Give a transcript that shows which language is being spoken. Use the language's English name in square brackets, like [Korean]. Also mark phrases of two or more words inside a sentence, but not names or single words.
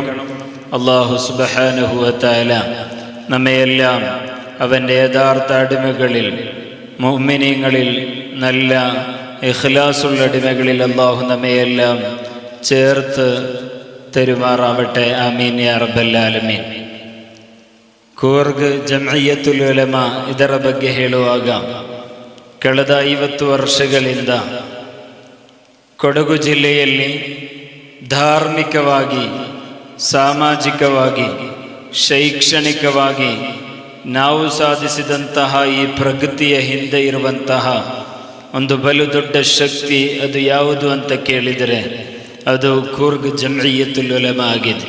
[Malayalam] അല്ലാഹു [Arabic] سبحانه وتعالى [Malayalam] നമ്മയെല്ലാം അവൻ്റെ യഥാർത്ഥ അടിമകളിൽ, മുഅ്മിനീങ്ങളിൽ, നല്ല ഇഖ്ലാസുള്ള അടിമകളിൽ അല്ലാഹു നമ്മയെല്ലാം ചേർത്ത് തരുമാറാവട്ടെ. [Arabic] آمين يا رب العالمين. [Kannada] ಕೂರ್ಗ್ ಜಂಇಯ್ಯತುಲ್ ಉಲಮಾ ಇದರ ಬಗ್ಗೆ ಹೇಳುವಾಗ, ಕಳೆದ 50 ವರ್ಷಗಳಿಂದ ಕೊಡಗು ಜಿಲ್ಲೆಯಲ್ಲಿ ಧಾರ್ಮಿಕವಾಗಿ, ಸಾಮಾಜಿಕವಾಗಿ, ಶೈಕ್ಷಣಿಕವಾಗಿ ನಾವು ಸಾಧಿಸಿದಂತಹ ಈ ಪ್ರಗತಿಯ ಹಿಂದೆ ಇರುವಂತಹ ಒಂದು ಬಲು ದೊಡ್ಡ ಶಕ್ತಿ ಅದು ಯಾವುದು ಅಂತ ಕೇಳಿದರೆ ಅದು ಕೂರ್ಗ್ ಜಂಇಯ್ಯತುಲ್ ಉಲಮಾ ಆಗಿದೆ.